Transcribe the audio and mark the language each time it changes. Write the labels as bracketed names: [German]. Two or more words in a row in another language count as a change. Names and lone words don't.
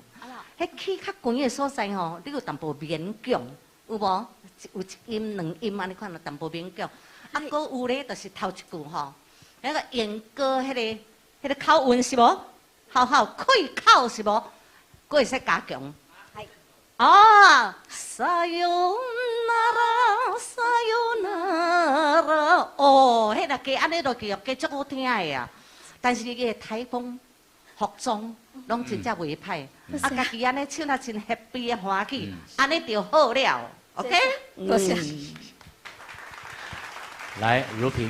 [Min Nan Chinese] 迄起较悬的所在吼，你有淡薄勉强，有无？有一音两音安尼看到淡薄勉强。啊，搁有咧，就是头一句吼，那个演歌迄个口韵是无？好开口是无？搁会使加强。啊， [Japanese] さよなら，さよなら， [Min Nan Chinese] 哦，迄个歌安尼落去哦，歌足好听的啊。但是伊个台风、服装拢真正袂歹，啊，家己安尼唱啊真 happy 啊欢喜，安尼就好了。OK， 多谢。来，如萍。